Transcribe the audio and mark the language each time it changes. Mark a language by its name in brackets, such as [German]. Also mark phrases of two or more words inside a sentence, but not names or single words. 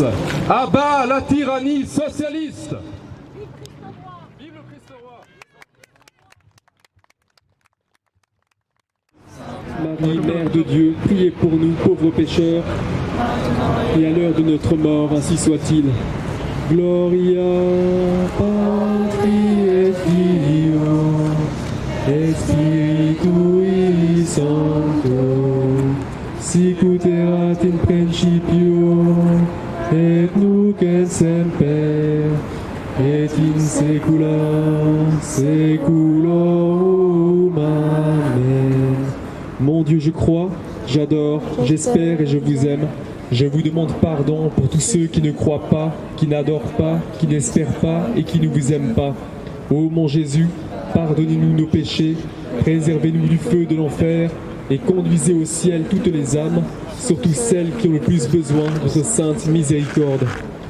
[French] À bas la tyrannie socialiste! Vive le Christ roi! Marie, Mère de Dieu, priez pour nous, pauvres pécheurs, et à l'heure de notre mort, ainsi soit-il. [Latin] Gloria Patri et Filio et Spiritui Sancto, sic ut erat in principio, et nunc et semper, et in saecula saeculorum. Amen. [French] Mon Dieu, je crois, j'adore, j'espère et je vous aime. Je vous demande pardon pour tous ceux qui ne croient pas, qui n'adorent pas, qui n'espèrent pas et qui ne vous aiment pas. Ô mon Jésus, pardonnez-nous nos péchés, préservez-nous du feu de l'enfer et conduisez au ciel toutes les âmes, surtout celles qui ont le plus besoin de votre sainte miséricorde.